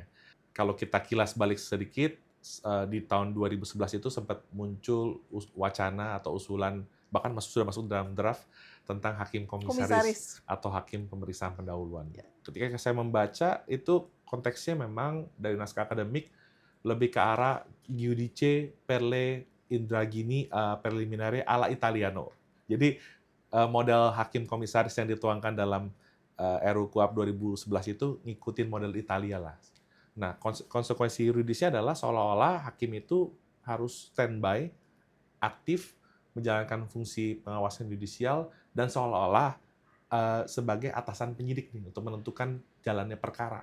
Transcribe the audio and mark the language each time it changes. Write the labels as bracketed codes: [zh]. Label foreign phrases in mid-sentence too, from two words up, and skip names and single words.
[id] Kalau kita kilas balik sedikit, di tahun 2011 itu sempat muncul wacana atau usulan, bahkan sudah masuk dalam draft tentang hakim komisaris atau hakim pemeriksaan pendahuluan. Ketika saya membaca, itu konteksnya memang dari naskah akademik lebih ke arah [it] giudice per le indagini preliminari alla Italiano. [id] Jadi model hakim komisaris yang dituangkan dalam RUU KUHP 2011 itu ngikutin model Italia lah. Nah, konsekuensi yuridisnya adalah seolah-olah hakim itu harus standby, aktif, menjalankan fungsi pengawasan yudisial, dan seolah-olah sebagai atasan penyidik nih, untuk menentukan jalannya perkara.